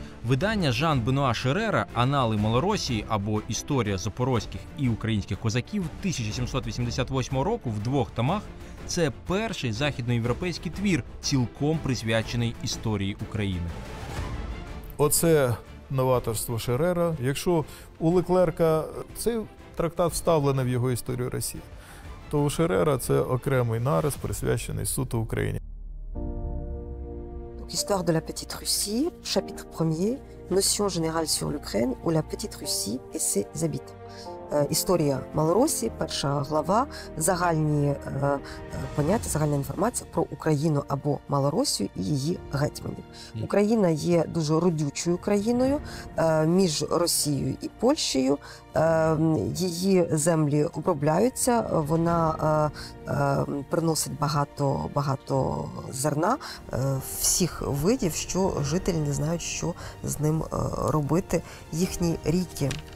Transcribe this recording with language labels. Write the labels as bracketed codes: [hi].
[uk] Видання Жан-Бенуа Шерера «Анали Малоросії» або «Історія запорозьких і українських козаків» 1788 року в 2 томах – це перший західноєвропейський твір, цілком присвячений історії України. Оце новаторство Шерера. Якщо у Леклерка цей трактат вставлений в його історію Росії, то у Шерера це окремий нарис, присвячений суто Україні. [fr] Histoire de la Petite Russie, chapitre 1er, notion générale sur l'Ukraine ou la Petite Russie et ses habitants. [uk] Історія Малоросії, перша глава, загальні поняття, загальна інформація про Україну або Малоросію і її гетьманів. Україна є дуже родючою країною між Росією і Польщею. Її землі обробляються, вона приносить багато зерна всіх видів, що жителі не знають, що з ним робити. Їхні ріки